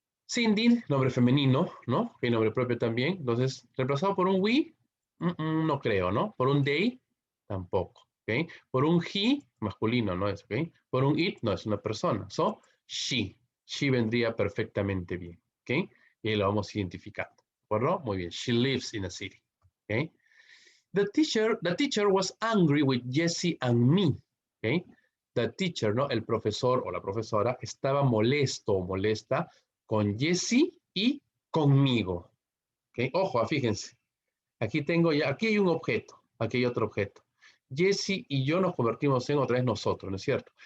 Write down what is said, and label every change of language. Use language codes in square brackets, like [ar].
[es] Cindy, nombre femenino, ¿no? Que nombre propio también. Entonces, reemplazado por un we, no creo, ¿no? Por un they, tampoco, ¿ok? Por un he, masculino, ¿no es? ¿Ok? Por un it, no es una persona. So, she. She vendría perfectamente bien, ¿ok? Y ahí lo vamos identificando, ¿de acuerdo? [en] Muy bien. She lives in a city, ¿ok? The teacher was angry with Jesse and me, ¿ok? The teacher, ¿no? [es] El profesor o la profesora estaba molesto o molesta con Jesse y conmigo. ¿Okay? Ojo, fíjense. Aquí hay un objeto, aquí hay otro objeto. Jesse y yo nos convertimos en otra vez nosotros, ¿no es cierto?